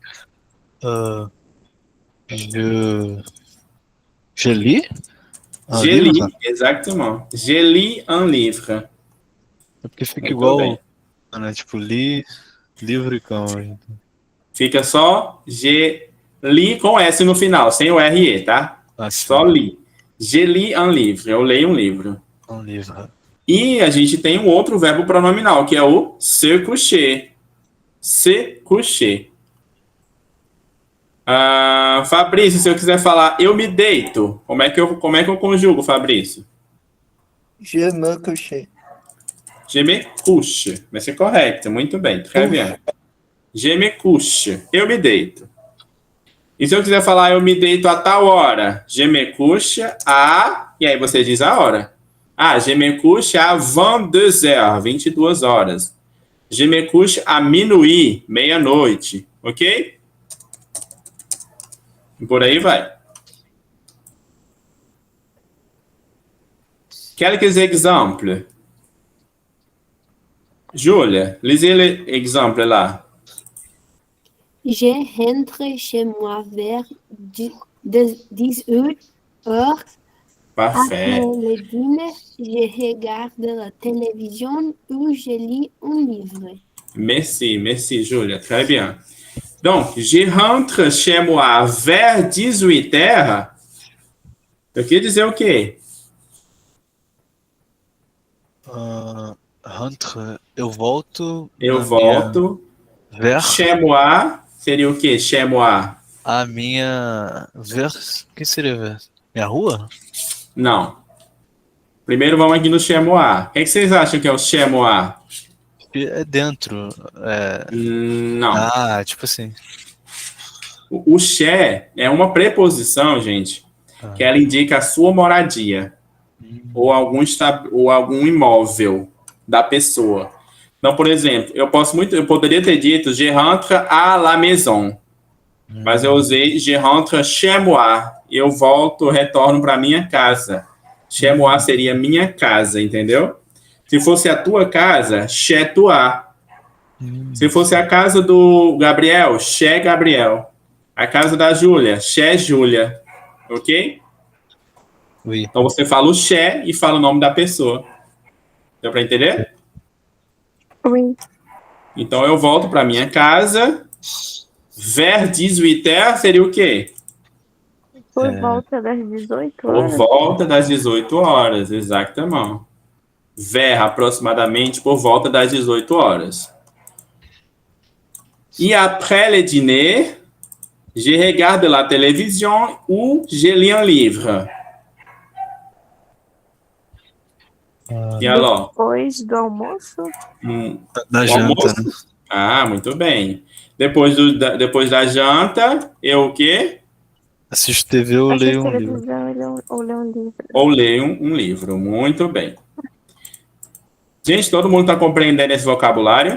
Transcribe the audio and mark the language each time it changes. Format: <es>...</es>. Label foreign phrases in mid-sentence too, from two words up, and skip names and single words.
<fr>Je lis un Je livre. lis, exactement. Je lis un livre.</fr> <pt>É porque fica Muito igual, bem. né? Tipo, li, livro e cão. Fica só je lis com S no final, sem o RE, tá? Assim, Só li.</pt> <fr>Je lis un livre.</fr> <pt>Eu leio um livro. um livro. E a gente tem um outro verbo pronominal, que é o se coucher.</pt> <fr>Se coucher.</fr> <pt>Fabrício, se eu quiser falar eu me deito, como é que eu conjugo, Fabrício?</pt> <fr>Je me couche. Je me couche.</fr> <pt>Vai ser correto, muito bem.</pt> <fr>Très bien. Je me couche.</fr> <pt>Eu me deito. E se eu quiser falar eu me deito a tal hora?</pt> <fr>Je me couche a...</fr> <pt>E aí você diz a hora.</pt> <fr>Je me couche à 22 heures, 22 horas. Je me couche à minuit,</fr> <pt>meia-noite. Ok? E por aí vai.</pt> <fr>Quelques exemples. Júlia, lisez l'exemple là. Je rentre chez moi vers 18 heures. Parfait. Après le dîner, je regarde la télévision ou je lis un livre. Merci, Júlia. Très bien. Donc, je rentre chez moi vers 18 heures.</fr> <pt>Eu queria dizer o quê? Rentre, eu volto. Eu volto. Vers.</pt> <fr>Chez moi</fr> <pt>seria o quê?</pt> <fr>Chez moi.</fr> <pt>A minha. Vers. O que seria vers? Minha rua? Não. Primeiro vamos aqui no</pt> <fr>chez moi.</fr> <pt>O que vocês acham que é o</pt> <fr>chez moi?</fr> <pt>Puis é dentro. Não. Ah, tipo assim. O chez é uma preposição, gente, que ela indica a sua moradia ou algum imóvel da pessoa. Então, por exemplo, eu poderia ter dito</pt> <fr>je rentre à la maison,</fr> <pt>mas eu usei</pt> <fr>je rentre chez moi.</fr> <pt>Eu retorno para minha casa.</pt> <fr>Chez moi</fr> <pt>seria minha casa, entendeu? Se fosse a tua casa,</pt> <fr>chez toi.</fr> <pt>Se fosse a casa do Gabriel,</pt> <fr>chez Gabriel.</fr> <pt>A casa da Júlia,</pt> <fr>chez Júlia.</fr> <pt>Ok?</pt> <fr>Oui.</fr> <pt>Então você fala o chez e fala o nome da pessoa. Deu para entender?</pt> <fr>Oui.</fr> <pt>Então eu volto para minha casa. Vers 18h seria o quê? Por volta das 18 Por horas. volta das 18 horas, exatamente. Vers, aproximadamente por volta das 18 horas.</pt> <fr>E après le dîner, je regarde la télévision ou je lis un livre. E alors?</fr> <pt>Depois do almoço. Da O janta, almoço? né? Ah, muito bem. Depois da janta, eu o quê? Assisto TV ou Assiste leio um livro. televisão ou lê um livro. Ou leio um livro. Muito bem. Gente, todo mundo está compreendendo esse vocabulário?</pt>